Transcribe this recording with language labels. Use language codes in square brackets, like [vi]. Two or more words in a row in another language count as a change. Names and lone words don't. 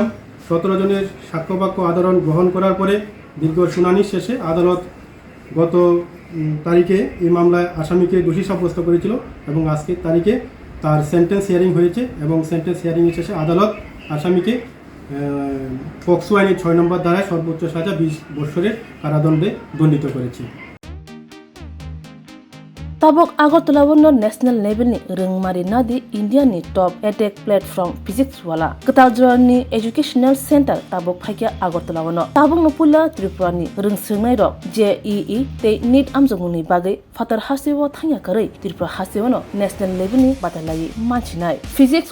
[bn] 17 জনের সাক্ষ্যবাক্য আদালত গ্রহণ করার পরে দীর্ঘ শুনানির শেষে আদালত গত তারিখে এই মামলায় আসামিকে দোষী সাব্যস্ত করেছিল এবং আজকের তারিখে তার সেন্টেন্স হিয়ারিং হয়েছে এবং সেন্টেন্স হিয়ারিংয়ের শেষে আদালত আসামিকে পক্সো আইনের 6 নম্বর ধারায় সর্বোচ্চ সাজা 20 বছরের কারাদণ্ডে দণ্ডিত করেছে। [trp] Tabok Agartala wono [en] national level [trp] ni rengmari nadi India ni [en] top edtech platform [trp] physics wala Kataljoran ni [en] educational center [trp] tabok phaikia Agartala wono tabok no pula Tripura ni rengsungnai rok JEE te NEET amjongni bagai fatar hasiwo thangya karai Tripura hasiwo no [en] national level [trp] ni batalai manchinai physics